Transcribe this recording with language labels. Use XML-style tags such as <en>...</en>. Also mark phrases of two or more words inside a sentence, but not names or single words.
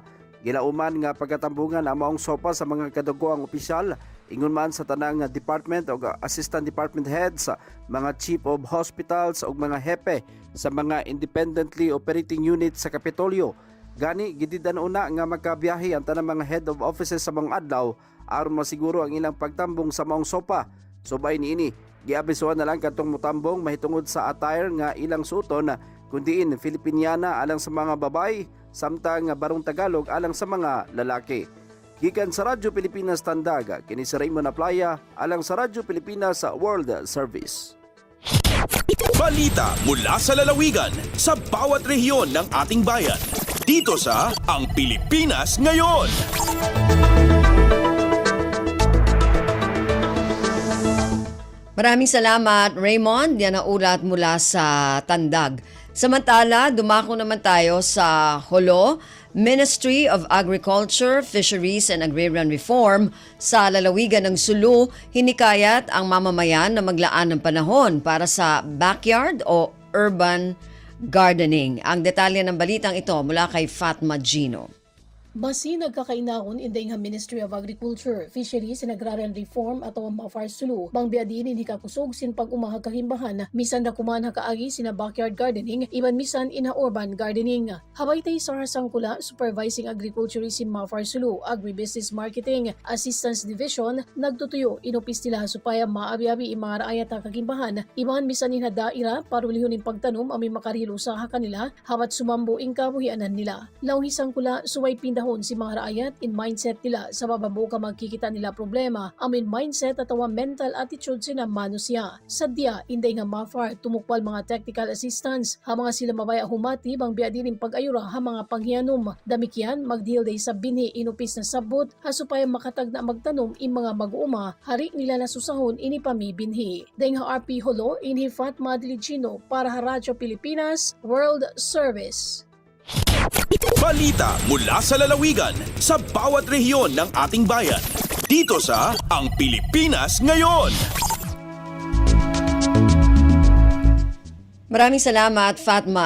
<ceb>Gilauman nga pagkatambungan ang maong SOPA sa mga kadugoang opisyal, ingon man sa tanang department o</ceb> <en>assistant department heads,</en> <ceb>mga</ceb> <en>chief of hospitals</en> <ceb>o mga hepe sa mga</ceb> <en>independently operating units</en> <ceb>sa Kapitolyo. Gani, gididan una nga magkabiyahe ang tanang mga</ceb> <en>head of offices</en> <ceb>sa mga adlaw aron masiguro ang ilang pagtambong sa maong SOPA. Subay niini, giabisuhan na lang katong mutambong mahitungod sa attire nga ilang suoton kundiin Filipiniana alang sa mga babay samtang barong Tagalog alang sa mga lalaki. Gikan sa Radyo Pilipinas Tandag, kini si Raymond Aplaya alang sa Radyo Pilipinas World Service.</ceb> <tl>Balita mula sa lalawigan sa bawat rehiyon ng ating bayan. Dito sa Ang Pilipinas Ngayon. Maraming salamat, Raymond. Yan ang ulat mula sa Tandag. Samantala, dumako naman tayo sa Holo, Ministry of Agriculture, Fisheries and Agrarian Reform sa lalawigan ng Sulu, hinikayat ang mamamayan na maglaan ng panahon para sa backyard o</tl> <en>urban gardening.</en> <tl>Ang detalye ng balitang ito mula kay Fatma Gino.</tl> <tsg>Basi nagkakainahon inday nga Ministry of Agriculture, Fisheries and Agrarian Reform atau ang Mafar Sulu, bang biadin hindi kakusog sin pag-umahag kahimbahan, misan na kumanha kaagi sina</tsg> <en>backyard gardening,</en> <tsg>iban misan ina</tsg> <en>urban gardening.</en> <tsg>Habay tay sa Sangkula,</tsg> <en>Supervising Agriculturist</en> <tsg>in Mafar Sulu, Agribusiness Marketing, Assistance Division, nagtutuyo inupis nila supaya maabi-abi ang mga raayat na kakimbahan, iban misan ina daira parulihon in pagtanom amin makarilo sa kanila, habat sumambo ing kabuhianan nila. Lawhi Sangkula, suway pindah si mga raayat in mindset nila sa bababo ka magkikita nila problema amin mindset at</tsg> <en>mental attitude</en> <tsg>sina manusia. Sadya, inday nga Mafar tumukpal mga</tsg> <en>technical assistance</en> <tsg>ha mga sila mabaya humati bang biadin in pag-ayura ha mga panghianom. Damikyan, magdeal day sa bini inupis na sabot ha supaya makatag na magtanom in mga mag-uuma hari nila na susahon inipami binhi. Day nga RP Holo inhi Fatma Diligino para sa Radyo Pilipinas World Service.</tsg> <tl>Balita mula sa lalawigan sa bawat rehiyon ng ating bayan. Dito sa Ang Pilipinas Ngayon. Maraming salamat, Fatma.</tl>